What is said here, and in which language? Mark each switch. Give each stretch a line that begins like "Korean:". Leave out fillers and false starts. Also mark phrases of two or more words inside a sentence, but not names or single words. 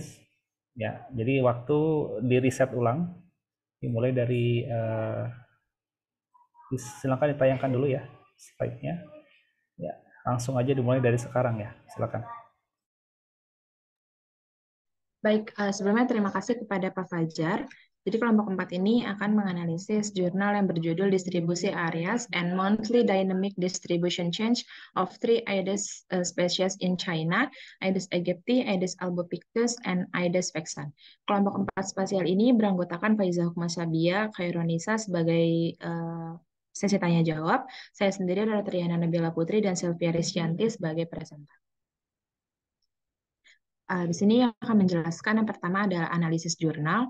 Indonesian: Ya, jadi waktu di reset ulang, dimulai dari silakan ditayangkan dulu ya slide-nya. Ya, langsung aja dimulai dari sekarang ya. Silakan. Baik, sebelumnya terima kasih kepada Pak Fajar. Jadi kelompok 4 ini akan menganalisis jurnal yang berjudul Distribusi Areas and Monthly Dynamic Distribution Change of Three Aedes Species in China, Aedes aegypti, Aedes albopictus, and Aedes vexan. Kelompok 4 spasial ini beranggotakan Faiza Hukmasabia, Khairunisa sebagai sesi tanya jawab. Saya sendiri adalah Triana Nabila Putri dan Sylvia Risyanti sebagai presenter. Di sini yang akan menjelaskan yang pertama adalah analisis jurnal.